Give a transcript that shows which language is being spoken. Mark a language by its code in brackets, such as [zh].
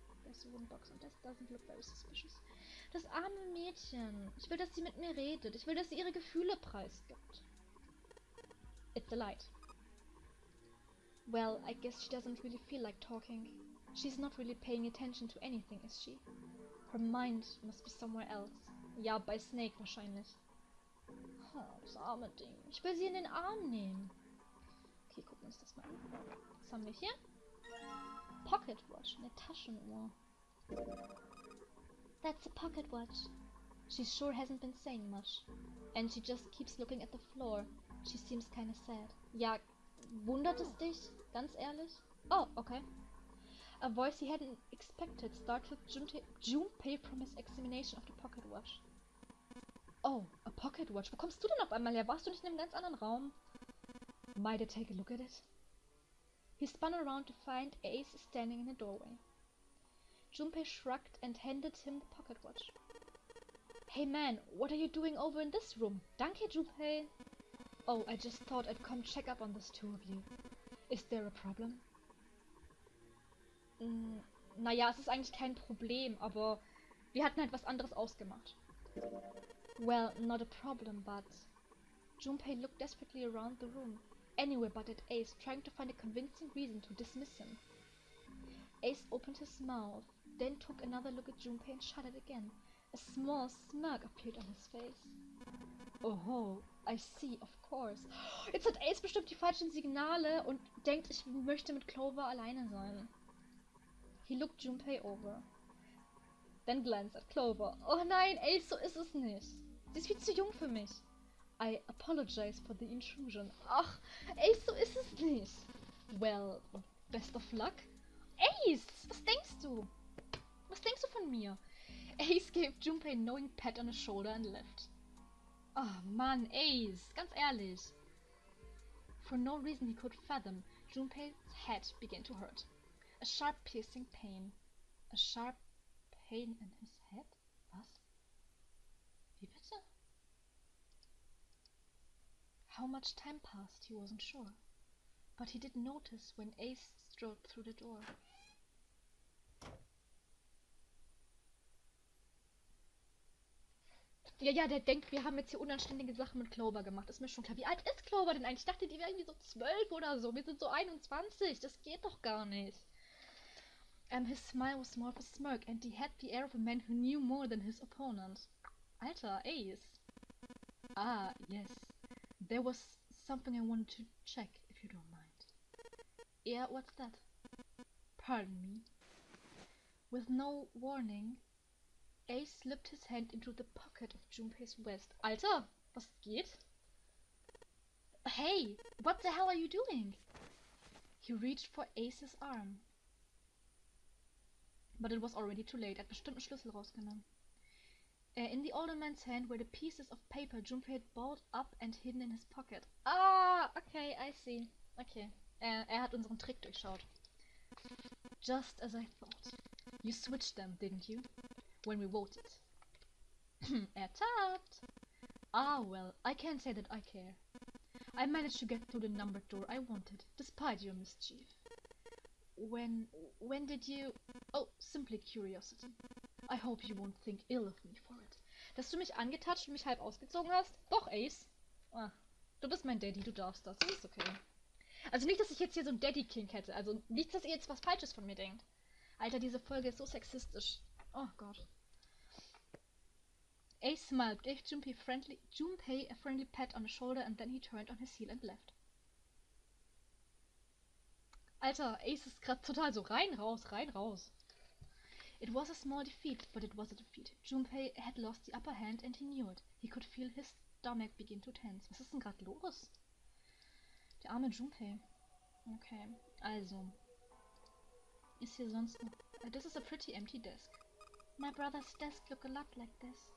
[en] There's a wooden box and this doesn't look very suspicious. [de] Das arme Mädchen. Ich will, dass sie mit mir redet. Ich will, dass sie ihre Gefühle preisgibt. [en] It's a light. Well, I guess she doesn't really feel like talking. She's not really paying attention to anything, is she? Her mind must be somewhere else. [de] Ja, bei Snake wahrscheinlich. Oh, das arme Ding. Ich will sie in den Arm nehmen. Okay, gucken wir uns das mal an. Was haben wir hier? [en] Pocket watch, [de] eine Taschenuhr. [en] That's a pocket watch. She sure hasn't been saying much. And she just keeps looking at the floor. She seems kinda sad. [de] Ja, wundert es dich? Ganz ehrlich? Oh, okay. [en] A voice he hadn't expected startled Junpei from his examination of the pocket watch. Oh, a pocket watch. [de] Wo kommst du denn auf einmal her? Warst du nicht in einem ganz anderen Raum? [en] Might I take a look at it? He spun around to find Ace standing in the doorway. Junpei shrugged and handed him the pocket watch. Hey man, what are you doing over in this room? [de] Danke, [en] Junpei. Oh, I just thought I'd come check up on this two of you. Is there a problem? [de] Naja, es ist eigentlich kein Problem, aber wir hatten halt was anderes ausgemacht. [en] Well, not a problem, but... Junpei looked desperately around the room, anywhere but at Ace, trying to find a convincing reason to dismiss him. Ace opened his mouth, then took another look at Junpei and shut it again. A small smirk appeared on his face. Oh, I see, of course. [de] Jetzt hat Ace bestimmt die falschen Signale und denkt, ich möchte mit Clover alleine sein. [en] He looked Junpei over. Then glanced at Clover. [de] Oh nein, Ace, so ist es nicht. Sie ist viel zu jung für mich. [en] I apologize for the intrusion. [de] Ach, Ace, so ist es nicht. [en] Well, best of luck. [de] Ace, was denkst du? Was denkst du von mir? [en] Ace gave Junpei a knowing pat on the shoulder and left. [de] Oh Mann, Ace, ganz ehrlich. [en] For no reason he could fathom, Junpei's head began to hurt. A sharp piercing pain. A sharp pain in his head? [de] Was? Wie bitte? [en] How much time passed, he wasn't sure. But he did notice when Ace strode through the door. [de] Ja, der denkt, wir haben jetzt hier unanständige Sachen mit Clover gemacht. Ist mir schon klar. Wie alt ist Clover denn eigentlich? Ich dachte, die wäre irgendwie so 12 oder so. Wir sind so 21. Das geht doch gar nicht. [en] His smile was more of a smirk, and he had the air of a man who knew more than his opponent. [de] Alter, [en] Ace. Ah, yes. There was something I wanted to check, if you don't mind. Yeah, what's that? Pardon me. With no warning, Ace slipped his hand into the pocket of Junpei's vest. [de] Alter, was geht? [en] Hey, what the hell are you doing? He reached for Ace's arm. But it was already too late. [de] Er hat bestimmt einen Schlüssel rausgenommen. [en] In the older man's hand were the pieces of paper Junpei had balled up and hidden in his pocket. Ah, okay, I see. [de] Okay, er hat unseren Trick durchschaut. [en] Just as I thought. You switched them, didn't you? When we voted. [de] Ertappt! [en] Ah, well, I can't say that I care. I managed to get through the numbered door I wanted, despite your mischief. When did you... Oh, simply curiosity. I hope you won't think ill of me for it. [de] Dass du mich angetatscht und mich halb ausgezogen hast? Doch, Ace. Ah, du bist mein Daddy, du darfst das. Das ist okay. Also nicht, dass ich jetzt hier so ein Daddy-Kink hätte. Also nicht, dass ihr jetzt was Falsches von mir denkt. Alter, diese Folge ist so sexistisch. Oh Gott. [en] Ace smiled, gave Junpei a friendly pat on the shoulder, and then he turned on his heel and left. [de] Alter, Ace ist gerade total so rein, raus. [en] It was a small defeat, but it was a defeat. Junpei had lost the upper hand and he knew it. He could feel his stomach begin to tense. [de] Was ist denn gerade los? Der arme Junpei. Okay, also. Ist hier sonst noch... [en] This is a pretty empty desk. My brother's desk looked a lot like this.